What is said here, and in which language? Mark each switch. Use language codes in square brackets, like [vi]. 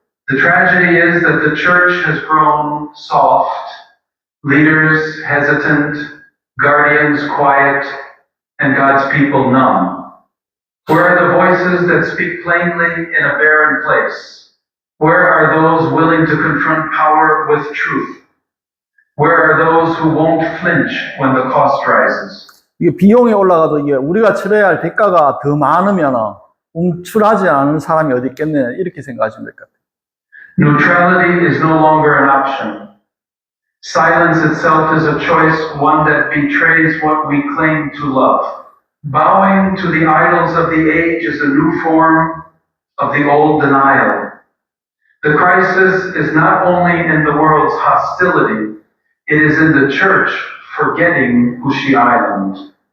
[en] The tragedy is that the church has grown soft, leaders hesitant, guardians quiet, and God's people numb. Where are the voices that speak plainly in a barren place? Where are those willing to confront power with truth? Where are those who won't flinch when the cost rises? [ko] 이게 비용이 올라가도 이게 우리가 치러야 할 대가가 더 많으면 움츠러하지 않은 사람이 어디 있겠느냐 이렇게 생각하시면 될 것 같아요. [en] Neutrality is no longer an option. Silence itself is a choice, one that betrays what we claim to love. Bowing to the idols of the age is a new form of the old denial. The crisis is not only in the world's hostility, it is in the church forgetting Hushi Island.